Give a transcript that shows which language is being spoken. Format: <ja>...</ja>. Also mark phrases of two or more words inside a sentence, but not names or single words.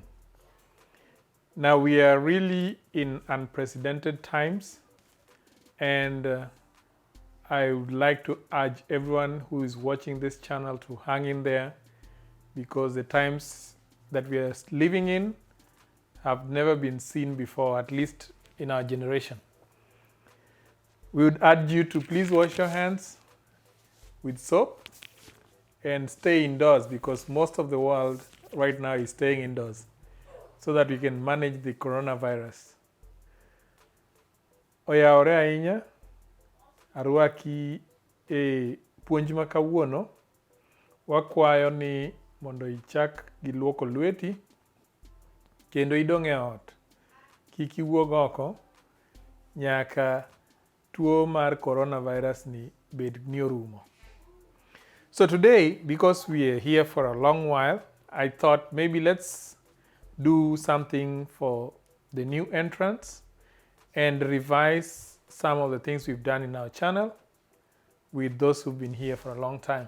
<en>Now we are really in unprecedented times, and I would like to urge everyone who is watching this channel to hang in there, because the times that we are living in have never been seen before, at least in our generation. We would urge you to please wash your hands with soap and stay indoors, because most of the world right now is staying indoors so that we can manage the coronavirus.</en> <luo>Oyaore ahinya, arwaki e puonj ma kawuono. Wakwayo ni mondo ichak gi luoko lweti kendo idong' e ot. Kik iwuog oko nyaka tuo mar coronavirus ni bed ni orumo.</luo> <en>So today, because we are here for a long while, I thought maybe let's do something for the new entrants and revise some of the things we've done in our channel with those who've been here for a long time.</en>